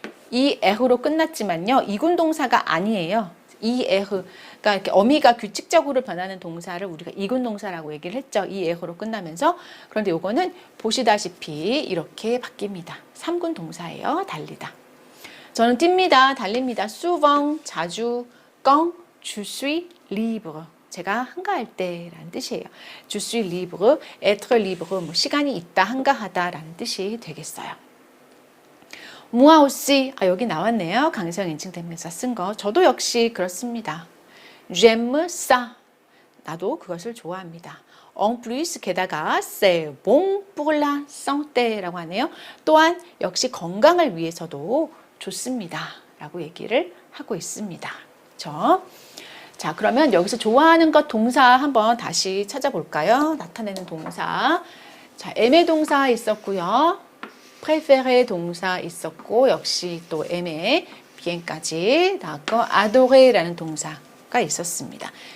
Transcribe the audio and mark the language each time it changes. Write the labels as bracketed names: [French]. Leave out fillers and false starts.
[Korean] 이 에흐로 끝났지만요. 이군 동사가 아니에요. 이 에흐, 그러니까 이렇게 어미가 규칙적으로 변하는 동사를 우리가 이군 동사라고 얘기를 했죠. 이 에흐로 끝나면서. 그런데 요거는 보시다시피 이렇게 바뀝니다. 3군 동사예요. 달리다. 저는 뜁니다. 달립니다. [French] souvent, [Korean] 자주, [French] quand je suis libre. [Korean] 제가 한가할 때라는 뜻이에요. [French] Je suis libre, être libre, [Korean] 뭐 시간이 있다, 한가하다라는 뜻이 되겠어요. [French] moi aussi, [Korean] 여기 나왔네요. 강세형 인칭대명사 쓴 거. 저도 역시 그렇습니다. [French] j'aime ça. [Korean] 나도 그것을 좋아합니다. [French] en plus, [Korean] 게다가 [French] c'est bon pour la santé [Korean] 라고 하네요. 또한 역시 건강을 위해서도 좋습니다. 라고 얘기를 하고 있습니다. 그렇죠? 자, 그러면 여기서 좋아하는 것 동사 한번 다시 찾아볼까요? 나타내는 동사. 자, aimer 동사 있었고요. préférer 동사 있었고, 역시 또 aimer, bien까지 나왔고, adorer라는 동사가 있었습니다.